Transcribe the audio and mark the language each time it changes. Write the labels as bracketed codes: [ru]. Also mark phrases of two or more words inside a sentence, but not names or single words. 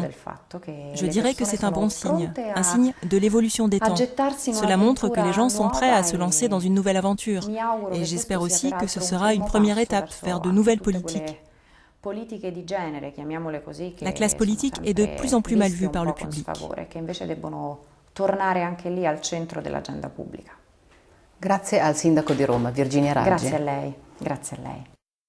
[fr] Je dirais que c'est un bon signe, un signe de l'évolution des temps. Cela montre que les gens sont prêts à se lancer dans une nouvelle aventure. Et j'espère aussi que ce sera une première étape vers de nouvelles politiques. La classe politique est de plus en plus mal vue par le public. [it] Grazie al sindaco di Roma, Virginia Raggi. Grazie a lei. Grazie a lei.